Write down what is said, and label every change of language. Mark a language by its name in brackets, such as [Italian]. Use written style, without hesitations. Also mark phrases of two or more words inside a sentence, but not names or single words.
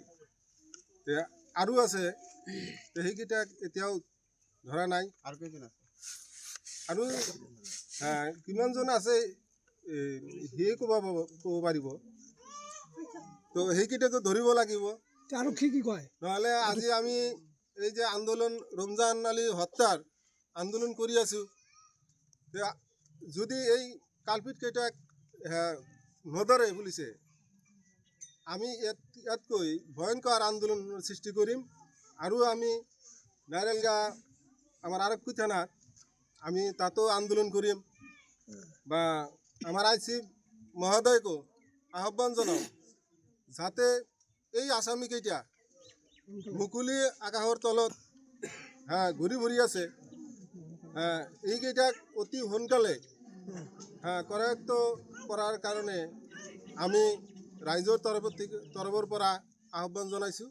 [Assamese] আৰু আছে, সেইকেইটাক এতিয়াও ধৰা নাই। আৰু কেইজন আছে? আৰু কিমানজন আছে সিয়ে ক'ব পাৰিব। তো সেইকেইটাকো ধৰিব লাগিব। আৰু কি কয়? নহ'লে আজি আমি এই যে আন্দোলন রমজান আলী হত্যার আন্দোলন কৰি আছোঁ, যদি এই কালপিতকেইটাক নধৰে পুলিচে, আমি ইয়াতকৈ ভয়ংকৰ আন্দোলনৰ সৃষ্টি কৰিম। আৰু আমি নাইরেলগা আমার আৰক্ষী থানাত আমি তাতো আন্দোলন কৰিম বা আমার আইসি মহোদয়কো আহ্বান জনাও যাতে এই আসামিকেইটা মুকলি আকাশৰ তলত ঘূৰি ফুৰি আছে, এইকেইটাক অতি সোনকালে কৰায়ত্ব কৰাৰ কাৰণে আমি ৰাইজৰ তৰফৰ পৰা আহ্বান জনাইছোঁ।